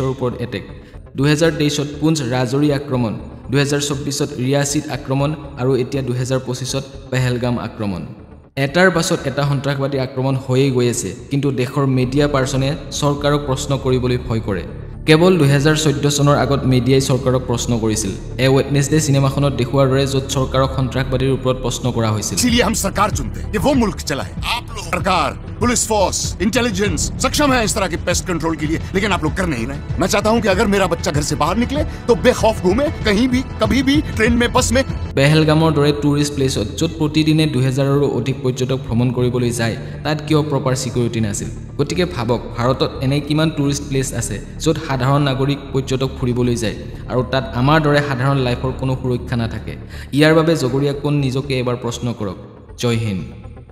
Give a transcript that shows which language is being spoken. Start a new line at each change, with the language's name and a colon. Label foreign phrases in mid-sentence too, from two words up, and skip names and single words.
Assamese: ওপৰত এটেক 2023ত পুঞ্চ ৰাজৌৰি আক্ৰমণ 2024ত ৰিয়াছিত আক্ৰমণ আৰু এতিয়া 2025ত পেহেলগাম আক্ৰমণ এটাৰ পাছত এটা সন্ত্ৰাসবাদী আক্ৰমণ হৈয়ে গৈ আছে কিন্তু দেশৰ
English: media person
Assamese: চৰকাৰক প্ৰশ্ন কৰিবলৈ ভয় কৰে কেৱল 2014 চনৰ আগত মিডিয়াই চৰকাৰক প্ৰশ্ন কৰিছিল এ ওয়েটনেসডে সিনেমাখনত দেখুৱাৰ দৰে য'ত চৰকাৰক সন্ত্ৰাসবাদীৰ ওপৰত প্ৰশ্ন কৰা হৈছিল
Hindi: इसीलिए हम सरकार चुनते हैं कि वो मुल्क चलाए आप लोग सरकार
English: police force intelligence
Hindi: सक्षम है इस तरह के
English: pest control
Hindi: के लिए लेकिन आप लोग कर नहीं रहे मैं चाहता हूं कि अगर मेरा बच्चा घर से बाहर निकले तो बेखौफ घूमे कहीं भी कभी भी ट्रेन में बस में
Assamese: পেহেলগামৰ দৰে
English: tourist place
Assamese: য'ত প্ৰতিদিনে 2000ৰো অধিক পৰ্যটক ভ্ৰমণ কৰিবলৈ যায় তাত কিয়
English: proper security
Assamese: নাছিল গতিকে ভাবক ভাৰতত এনে কিমান
English: tourist place
Assamese: আছে য'ত সাধাৰণ নাগৰিক পৰ্যটক ফুৰিবলৈ যায় আৰু তাত আমাৰ দৰে সাধাৰণ লাইফৰ কোনো সুৰক্ষা নাথাকে ইয়াৰ বাবে জগৰীয়া কোন নিজকে এবাৰ প্ৰশ্ন কৰক
Hindi: जय हिन्द